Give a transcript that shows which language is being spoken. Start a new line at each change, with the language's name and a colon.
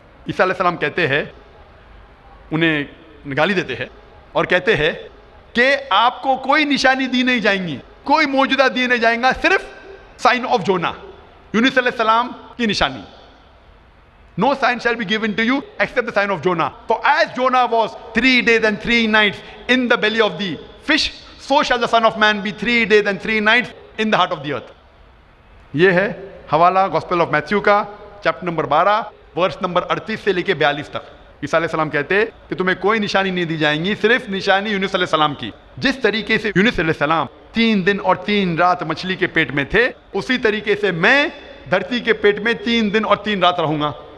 Hindi: ईसा अलैहिस्सलाम कहते हैं, उन्हें गाली देते हैं और कहते हैं कि आपको कोई निशानी दी नहीं जाएंगी, कोई मौजूदा दिए नहीं जाएगा, सिर्फ
English: sign of Jonah,
Hindi: यूनुस अलैहिस्सलाम की निशानी।
English: No sign shall be given to you except the sign of Jonah. For as Jonah was 3 days and 3 nights in the belly of the fish, so shall the Son of Man be 3 days and 3 nights in the heart of the earth.
Hindi: ये है हवाला gospel of Matthew का chapter number 12 verse number 38 से लेके 42 तक। ईसा अलैहिस्सलाम कहते हैं कि तुम्हें कोई निशानी नहीं दी जाएंगी, सिर्फ निशानी यूनुस अलैहिस्सलाम की। जिस तरीके से यूनुस अलैहिस्सलाम 3 दिन और 3 रात मछली के पेट में थे, उसी तरीके से मैं धरती के पेट में 3 दिन और 3 रात रहूंगा।